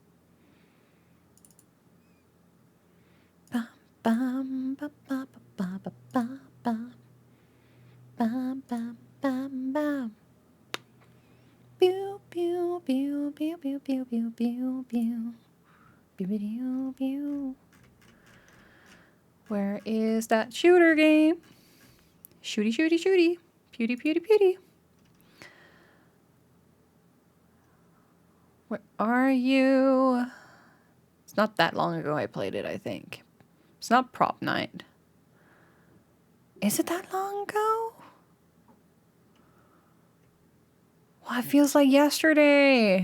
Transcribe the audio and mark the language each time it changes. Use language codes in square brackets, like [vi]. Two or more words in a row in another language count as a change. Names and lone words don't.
[en] Bum, bum, ba, ba, ba, ba, ba, ba. Bum, bum, bum, bum. Pew, pew, pew, pew, pew, pew, pew, pew, pew. Pew, pew, pew. Where is that shooter game? Shooty, shooty, shooty. Pewty, pewty, pewty. Where are you? It's not that long ago I played it, I think. It's not Prop Night. Is it that long ago? Well, it feels like yesterday.